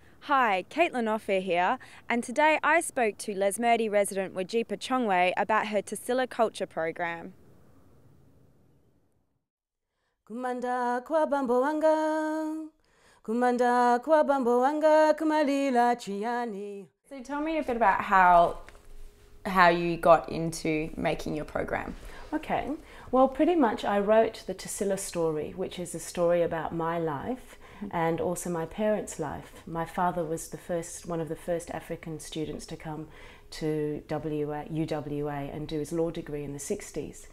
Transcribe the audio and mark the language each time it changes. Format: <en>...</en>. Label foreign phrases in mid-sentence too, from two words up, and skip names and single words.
<en>Hi, Caitlin Offer here, and today I spoke to Lesmurdy resident Wajipa Chongwei about her Tassila Culture program.</en> <ny>Kumanda kwa bambo wanga, kumanda kwa bambo wanga, kumalila chiani.</ny> <en>So tell me a bit about how you got into making your program. Okay, well, pretty much I wrote the Tassila story, which is a story about my life and also my parents' life. My father was one of the first African students to come to UWA and do his law degree in the 60s.</en>